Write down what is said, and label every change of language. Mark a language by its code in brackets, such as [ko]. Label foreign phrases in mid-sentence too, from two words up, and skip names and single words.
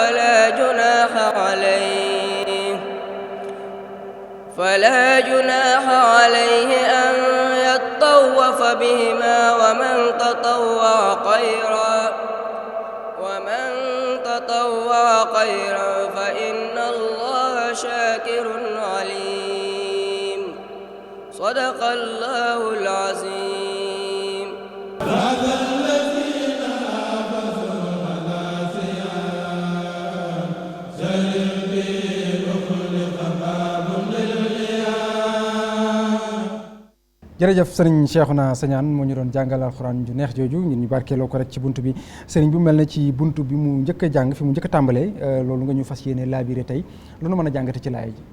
[ar] فلا جناح عليه أن يطوف بهما ومن تطوع خيرا فإن الله شاكر عليم صدق الله العظيم. [wo] jërëjëf sëriñ Cheikhouna Sagnane moo ñu doon jàngal alxuraan ju neex jooju ngir ñu barkeeloo ko rek ci bunt bi sëriñ bi mel na ci bunt bi mu njëkk a jàng fi mu njëkk a tàmbalee loolu nga ñu fas yéene laabiré tey lu nu mën a jàngate ci laay ji.